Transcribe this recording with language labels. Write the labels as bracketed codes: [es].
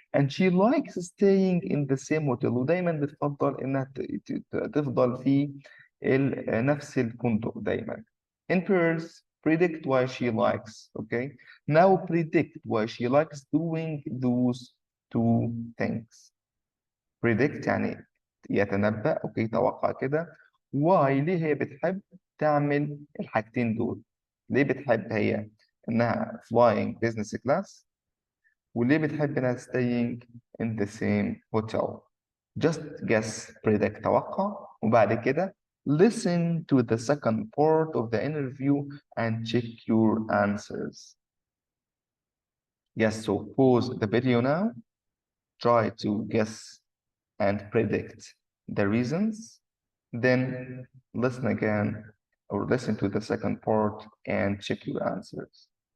[en] And she likes staying in the same hotel [ar] ودايما بتفضل انها تفضل في نفس الفندق دايما. [en] In pairs, predict why she likes, okay? Now predict why she likes doing those two things. [ar] Predict يعني يتنبأ، اوكي، توقع كده. [en] Why [ar] ليه هي بتحب تعمل الحاجتين دول؟ ليه بتحب هي انها [en] flying business class [ar] وليه بتحب انها [en] staying in the same hotel? Just guess, predict، [ar] توقع، وبعد كده [en] listen to the second part of the interview and check your answers. Yes, so pause the video now, try to guess and predict the reasons, then listen again or listen to the second part and check your answers.